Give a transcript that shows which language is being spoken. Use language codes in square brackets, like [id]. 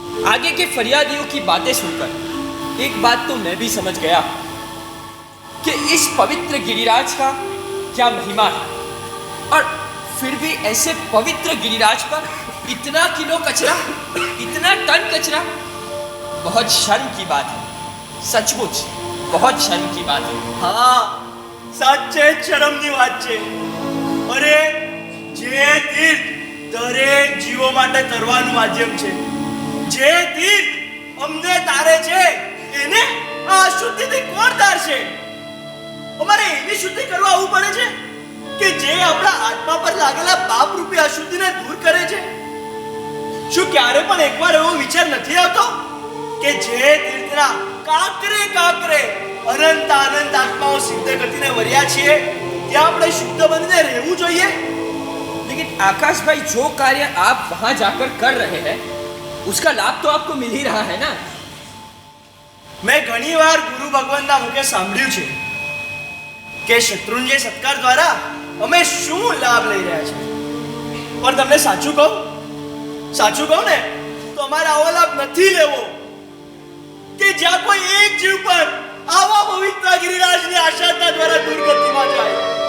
[hi] आगे के फरियादियों की बातें सुनकर एक बात तो मैं भी समझ गया कि इस पवित्र गिरिराज का क्या महिमा है. और फिर भी ऐसे पवित्र गिरिराज पर इतना किलो कचरा, इतना टन कचरा, बहुत शर्म की बात है. सचमुच बहुत शर्म की बात है. [gu] હા સાચે જ શરમની વાત છે. અરે જે તીર્થ દરેક જીવો માટે તરવાનું માધ્યમ છે, જે તીર્થ અમને તારે છે, એને આ અશુદ્ધિથી કોણ તારશે? અમારે એવી શુદ્ધિ કરવા આવવું પડે છે કે જે આપણા આત્મા પર લાગેલા પાપ રૂપી અશુદ્ધિને દૂર કરે છે. શું ક્યારે પણ એકવાર એવો વિચાર નથી આવતો કે જે તીર્થના કાંકરે કાંકરે અનંત આનંદ આત્માઓ સિદ્ધ ગતિને વર્યા છીએ ત્યાં આપણે શુદ્ધ બનીને રહેવું જોઈએ? [hi] लेकिन आकाश भाई, जो कार्य आप वहां जाकर कर रहे हैं उसका लाभ तो आपको मिल ही रहा है ना. [gu] મેં ઘણીવાર ગુરુ ભગવાનના મુખે સાંભળ્યું છે કે શત્રુંજય સત્કાર દ્વારા અમે શું લાભ લઈ રહ્યા છે. પણ તમને સાચું કહું ને તો અમારે આવો લાભ નથી લેવો કે જ્યાં કોઈ એક જીવ પર આવા પવિત્ર ગિરિરાજની આશાતા દ્વારા દુર્ગતિમાં જાય.